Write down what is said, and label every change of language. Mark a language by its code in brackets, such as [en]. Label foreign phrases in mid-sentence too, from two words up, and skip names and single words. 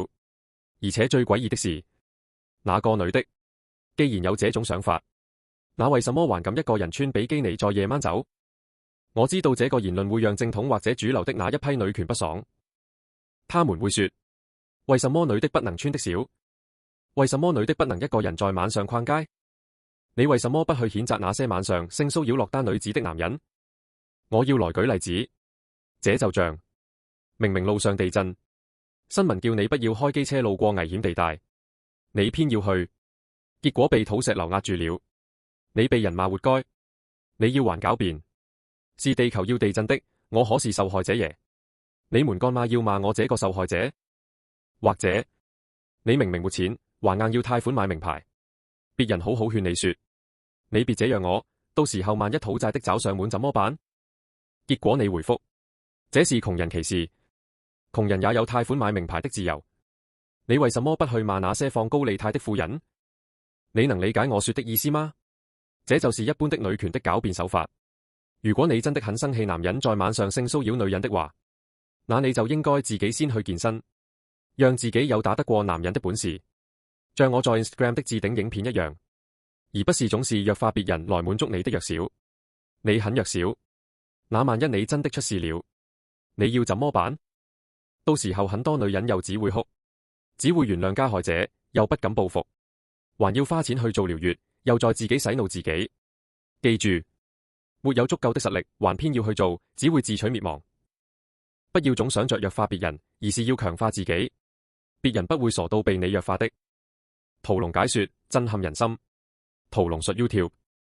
[zh] 而且最詭異的是，那個女的既然有這種想法，那為什麼還敢一個人穿比基尼在夜晚走？我知道這個言論會讓正統或者主流的那一批女權不爽，他們會說：為什麼女的不能穿的少？為什麼女的不能一個人在晚上逛街？你為什麼不去譴責那些晚上性騷擾落單女子的男人？我要來舉例子，這就像明明路上地震，新聞叫你不要開機車路過危險地帶，你偏要去，結果被土石流壓住了，你被人罵活該，你要還狡辯，是地球要地震的，我可是受害者耶，你們幹嘛要罵我這個受害者？或者你明明沒錢，還硬要貸款買名牌，別人好好勸你說，你別這樣我，到時候萬一討債的找上門怎麼辦？結果你回覆，這是窮人歧視，窮人也有貸款買名牌的自由，你為什麼不去罵那些放高利貸的富人？你能理解我說的意思嗎？這就是一般的女權的狡辯手法。如果你真的很生氣男人在晚上性騷擾女人的話，那你就應該自己先去健身，讓自己有打得過男人的本事，像我在 Instagram 的置頂影片一樣，而不是總是弱化別人來滿足你的弱小。你很弱小，那萬一你真的出事了，你要怎麼辦？到時候很多女人又只會哭，只會原諒加害者，又不敢報復，還要花錢去做療癒，又在自己洗腦自己。記住，沒有足夠的實力，還偏要去做，只會自取滅亡。不要總想着弱化別人，而是要強化自己，別人不會傻到被你弱化的。屠龍解說震撼人心，屠龍術 YouTube。